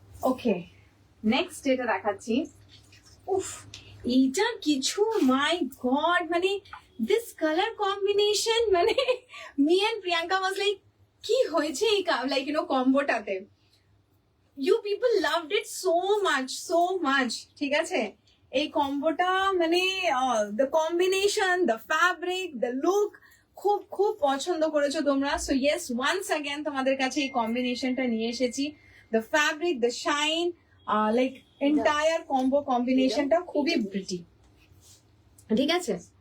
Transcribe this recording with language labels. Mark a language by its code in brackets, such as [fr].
[bn] ওকে, next যেটা দেখাচ্ছি, উফ, এইটা কিছু, মাই গড, মানে [en] this colour combination, [bn] মানে [en] me and Priyanka was like, [bn] কি হয়েছে এই like you know কম্বোটাতে। [en] You people loved it so much, [bn] ঠিক আছে? এই কম্বোটা মানে [en] the combination, the fabric, the look [bn] খুব খুব পছন্দ করেছো তোমরা। সো ইয়েস, [en] once again [bn] তোমাদের কাছে এই কম্বিনেশনটা নিয়ে এসেছি। [en] the fabric, the shine, like entire combo [bn] কম্বিনেশনটা খুবই প্রিটি, ঠিক আছে?